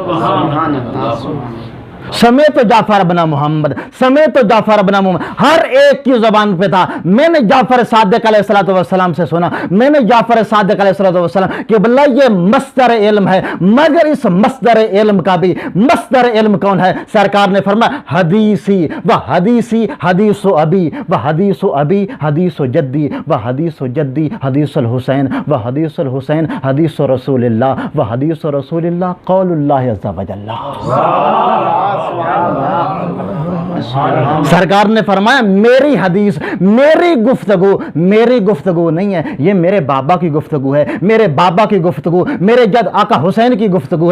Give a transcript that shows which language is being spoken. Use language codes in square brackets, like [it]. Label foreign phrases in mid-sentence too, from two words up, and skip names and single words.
[ar] سمیت جعفر ابن محمد, سمیت جعفر ابن محمد, [ur] ہر ایک کی زبان پہ تھا. میں نے جعفر صادق [ar] علیہ السلام [ur] سے سنا, میں نے جعفر صادق [ar] علیہ السلام [ur] کہ بلا یہ مصدر علم ہے, مگر اس مصدر علم کا بھی مصدر علم کون ہے؟ سرکار نے فرمایا [ar] حدیثی و حدیثی حدیث و ابی و حدیث و ابی حدیث و جدی و حدیث و جدی حدیث الحسین و حدیث الحسین حدیث رسول اللہ و حدیث رسول اللہ قول اللہ عز و جل. [ur] سرکار نے فرمایا میری حدیث, میری گفتگو نہیں ہے, یہ میرے بابا کی گفتگو ہے, میرے بابا کی گفتگو, میرے جد آقا حسین کی گفتگو ہے.